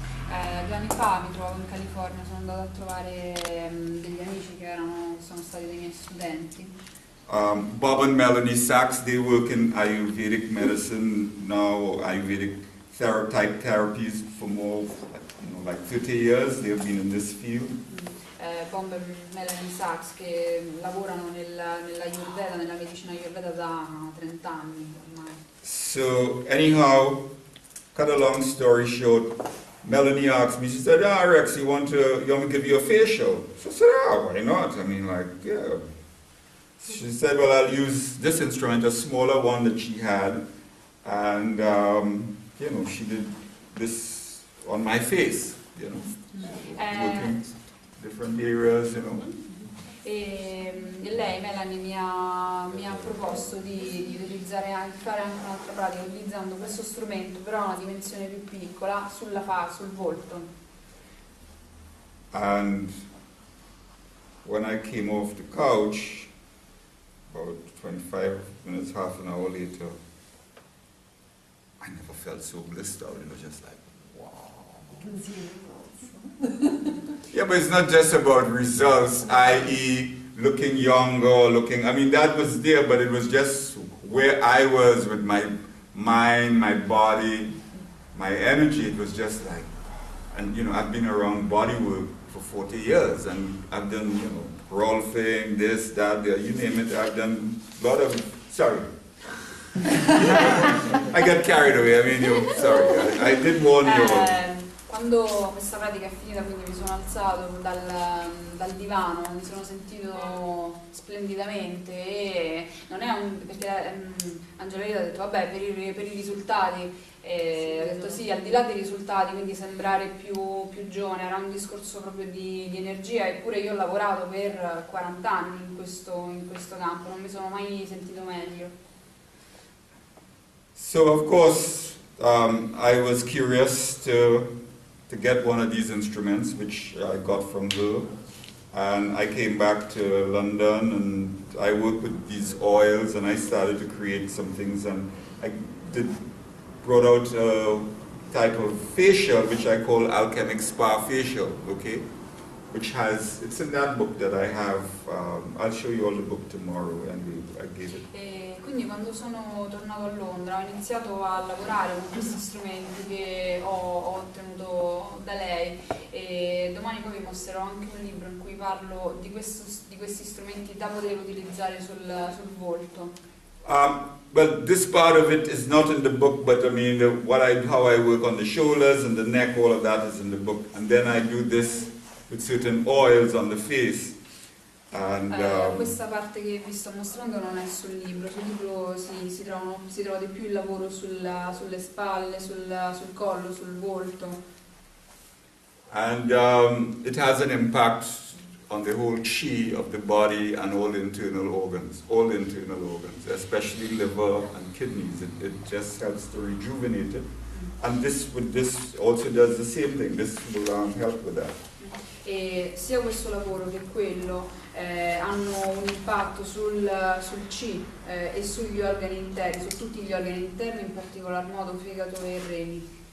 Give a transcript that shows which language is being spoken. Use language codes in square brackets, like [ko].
[it] 2 anni fa mi trovavo in California, sono andata a trovare degli amici che sono stati dei miei studenti. [en] Bob and Melanie Sachs, they work in Ayurvedic medicine now, Ayurvedic type therapies for more, like 30 years. They've been in this field. [it] Bob e Melanie Sachs che lavorano nell'Ayurveda, nella medicina Ayurveda da 30 anni ormai. [en] So anyhow, cut a long story short, Melanie asked me, she said, Rex, you want me to give you a facial? So I said, why not? I mean, like, yeah. She said, well, I'll use this instrument, a smaller one that she had, and, she did this on my face, working different areas, [it] E lei, Melanie, mi ha proposto di fare anche un'altra pratica utilizzando questo strumento, però a una dimensione più piccola, sul volto. [en] And when I came off the couch, about 25 minutes, half an hour later, I never felt so blissed out. It was just like, wow. Yeah, but it's not just about results, i.e. looking younger, that was there, but it was just where I was with my mind, my body, my energy. It was just like, and I've been around bodywork for 40 years, and I've done, Rolfing, this, that, you name it. I've done a lot of, sorry. I got carried away, sorry, I did warn you. [it] Quando questa pratica è finita, quindi mi sono alzato dal divano, mi sono sentito splendidamente e non è perché Angelina ha detto vabbè per i risultati, ho detto sì, al di là dei risultati, quindi sembrare più giovane, era un discorso proprio di energia, eppure io ho lavorato per 40 anni in questo campo, non mi sono mai sentito meglio. [en] So of course I was curious to get one of these instruments, which I got from her, and I came back to London and I worked with these oils and I started to create some things, and I brought out a type of facial which I call Alchemic Spa Facial, okay? It's in that book that I have, I'll show you all the book tomorrow, and I gave it. [it] Quindi quando sono tornato a Londra ho iniziato a lavorare con questi strumenti che ho ottenuto da lei, e domani poi vi mostrerò anche un libro in cui parlo di questi strumenti da poter utilizzare sul volto. [en] Well, this part of it is not in the book, but how I work on the shoulders and the neck, all of that is in the book, and then I do this with certain oils on the face. And, [it] questa parte che vi sto mostrando non è sul libro si trova di più il lavoro sulle spalle, sul collo, sul volto. [en] And it has an impact on the whole chi of the body and all internal organs, especially liver and kidneys. It just helps to rejuvenate it. And this also does the same thing. This will help with that. [it] E sia questo lavoro che quello hanno un impatto sul chi e sugli organi interni, su tutti gli organi interni, in particolar modo fegato e reni.